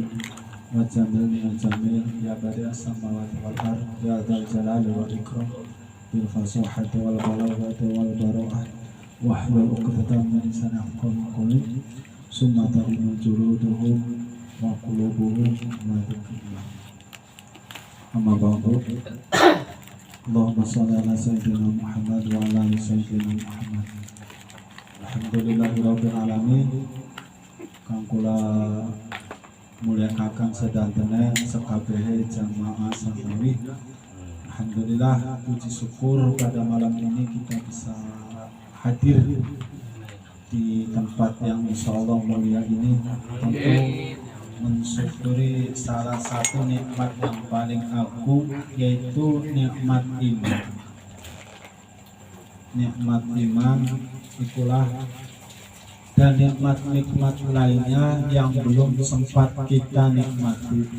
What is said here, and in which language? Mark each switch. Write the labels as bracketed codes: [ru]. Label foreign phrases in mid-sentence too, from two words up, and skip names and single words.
[ar] وجميل من الجميل يا بديع السماوات والأرض يا ذا الجلال والإكرام بالفصاحة والبلاغة والبراعة واحلل عقدة من لساني يفقهوا قولي ثم تلين جلودهم وقلوبهم ما ذكر الله. أما بعد. اللهم صل على سيدنا محمد وعلى آل سيدنا محمد. الحمد لله رب العالمين. [jv] Kang kula mulyakaken sedantene sekabehe jamaah sanawi. [id] Alhamdulillah, puji syukur pada malam ini kita bisa hadir di tempat yang insyaallah mulia ini untuk mensyukuri salah satu nikmat yang paling agung, yaitu nikmat iman. Nikmat iman itulah, dan nikmat-nikmat lainnya yang belum sempat kita nikmati.